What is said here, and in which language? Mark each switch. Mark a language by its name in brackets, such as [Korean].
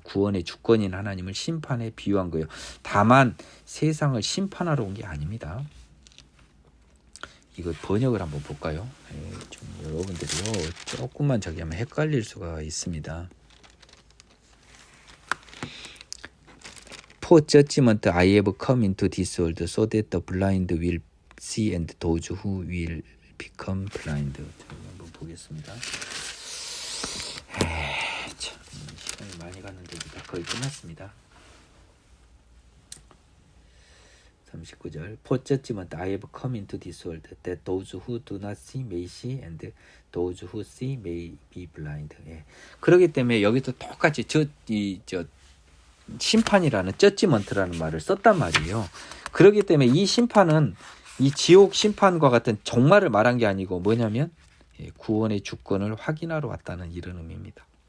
[Korean] 구원의 주권인 하나님을 심판에 비유한 거예요. 다만 세상을 심판하러 온 게 아닙니다. 이거 번역을 한번 볼까요? 좀 여러분들이요 조금만 저기 하면 헷갈릴 수가 있습니다. [English] For judgment I have come into this world so that the blind will see and those who will become blind. [Korean] 한번 보겠습니다. 참 시간이 많이 갔는데 이제 다 거의 끝났습니다. [English] 39절 For judgment I have come into this world that those who do not see may see and those who see may be blind. [Korean] 그렇기 때문에 여기도 똑같이 저 심판이라는 judgment라는 말을 썼단 말이에요. 그렇기 때문에 이 심판은 이 지옥 심판과 같은 종말을 말한 게 아니고 뭐냐면 구원의 주권을 확인하러 왔다는 이런 의미입니다.